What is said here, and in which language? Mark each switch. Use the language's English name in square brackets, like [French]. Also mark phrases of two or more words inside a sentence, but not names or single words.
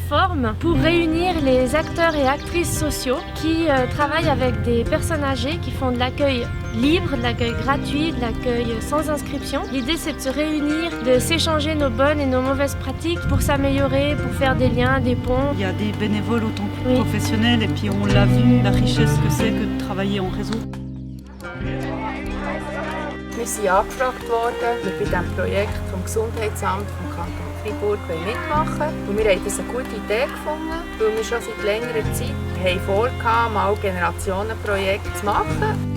[French] plateforme pour réunir les acteurs et actrices sociaux qui travaillent avec des personnes âgées, qui font de l'accueil libre, de l'accueil gratuit, de l'accueil sans inscription. L'idée, c'est de se réunir, de s'échanger nos bonnes et nos mauvaises pratiques pour s'améliorer, pour faire des liens, des ponts. Il y a des bénévoles autant que professionnels et puis on l'a vu, la richesse que c'est que de travailler en réseau. [German] Wir sind angefragt worden, wir bei diesem Projekt vom Gesundheitsamt vom Kanton Freiburg mitmachen. Und wir haben das eine gute Idee gefunden, weil wir schon seit längerer Zeit vorhatten, mal Generationenprojekte zu machen.